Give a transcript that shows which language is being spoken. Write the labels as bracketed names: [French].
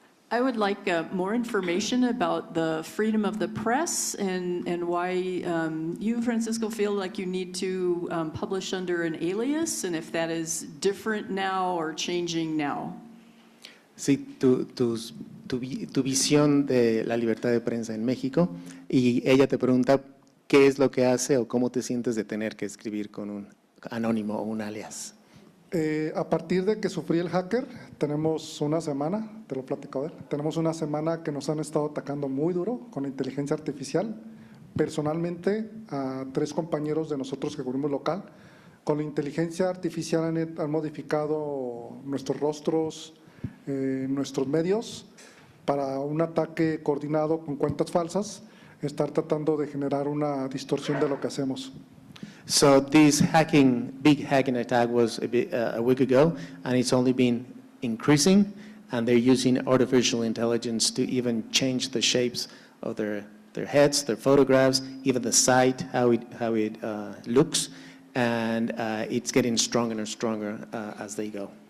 [English] I would like more information about the freedom of the press and why you, Francisco, feel like you need to publish under an alias, and if that is different now or changing now. [Spanish] Sí, tu visión de la libertad de prensa en México, y ella te pregunta qué es lo que hace o cómo te sientes de tener que escribir con un anónimo o un alias. A partir de que sufrí el hacker, tenemos una semana, te lo platico a ver, tenemos una semana que nos han estado atacando muy duro con inteligencia artificial. Personalmente, a 3 compañeros de nosotros que cubrimos local, con la inteligencia artificial han modificado nuestros rostros, nuestros medios, para un ataque coordinado con cuentas falsas, estar tratando de generar una distorsión de lo que hacemos. [English] So this big hacking attack was a week ago, and it's only been increasing, and they're using artificial intelligence to even change the shapes of their heads, their photographs, even the site, how it looks, and it's getting stronger and stronger as they go.